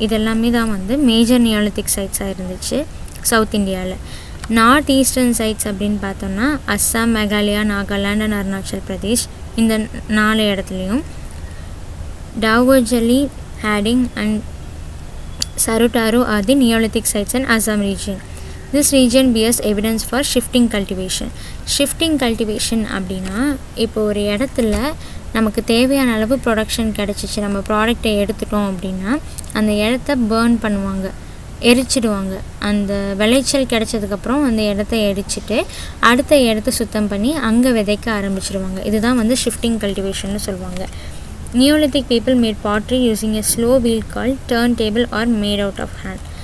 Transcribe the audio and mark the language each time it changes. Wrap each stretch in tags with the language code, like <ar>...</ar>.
<ta>இதெல்லாமே தான் வந்து மேஜர் நியோலித்திக் சைட்ஸாக இருந்துச்சு சவுத் இந்தியாவில். நார்த் ஈஸ்டர்ன் சைட்ஸ் அப்படின்னு பார்த்தோம்னா அஸ்ஸாம், மேகாலயா, நாகாலாந்து அண்ட் அருணாச்சல் பிரதேஷ் இந்த 4 இடத்துலையும், டாவோஜலி, heading and சருட்டாரு</ta> <en>are the Neolithic sites in Assam region. This region bears evidence for shifting cultivation.</en> <ta>Shifting cultivation அப்படின்னா இப்போ ஒரு இடத்துல நமக்கு தேவையான அளவு ப்ரொடக்ஷன் கிடச்சிச்சு, நம்ம ப்ராடக்டை எடுத்துட்டோம் அப்படின்னா அந்த இடத்த பேர்ன் பண்ணுவாங்க, எரிச்சிடுவாங்க. அந்த விளைச்சல் கிடச்சதுக்கப்புறம் அந்த இடத்த எரிச்சிட்டு அடுத்த இடத்த சுத்தம் பண்ணி அங்கே விதைக்க ஆரம்பிச்சிடுவாங்க. இதுதான் வந்து ஷிஃப்டிங் கல்டிவேஷன்னு சொல்லுவாங்க.</ta> <en>Neolithic people made pottery using a slow wheel called turntable or made out of hand.</en>